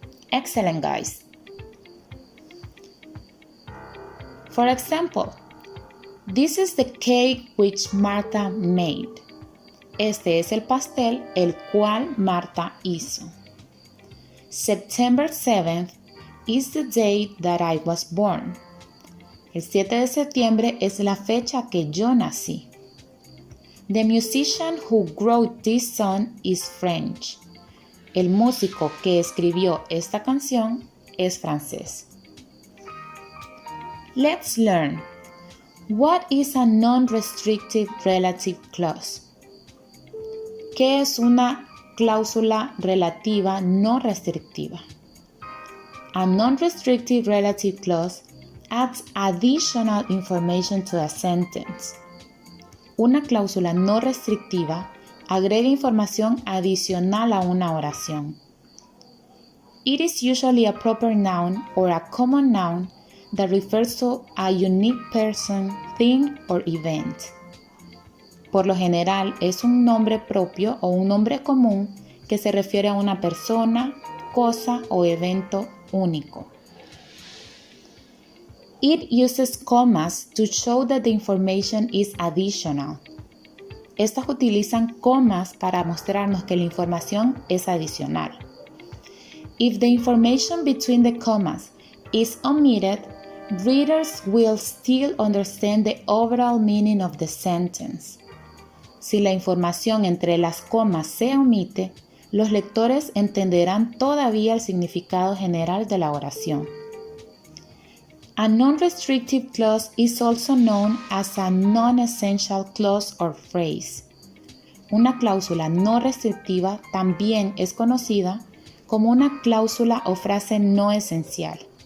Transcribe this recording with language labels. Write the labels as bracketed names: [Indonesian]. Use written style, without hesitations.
[English] Excellent, guys. For example, this is the cake which Martha made. [Spanish] Este es el pastel el cual Marta hizo. [English] September 7th is the day that I was born. [Spanish] El 7 de septiembre es la fecha que yo nací. [English] The musician who wrote this song is French. [Spanish] El músico que escribió esta canción es francés. [English] Let's learn. What is a non-restrictive relative clause? [Spanish] ¿Qué es una cláusula relativa no restrictiva? [English] A non-restrictive relative clause adds additional information to a sentence. [Spanish] Una cláusula no restrictiva agrega información adicional a una oración. [English] It is usually a proper noun or a common noun that refers to a unique person, thing, or event. [Spanish] Por lo general, es un nombre propio o un nombre común que se refiere a una persona, cosa o evento único. [English] It uses commas to show that the information is additional. [Spanish] Estas utilizan comas para mostrarnos que la información es adicional. [English] If the information between the commas is omitted, readers will still understand the overall meaning of the sentence. [Spanish] Si la información entre las comas se omite, los lectores entenderán todavía el significado general de la oración. [English] A non-restrictive clause is also known as a non-essential clause or phrase. [Spanish] Una cláusula no restrictiva también es conocida como una cláusula o frase no esencial.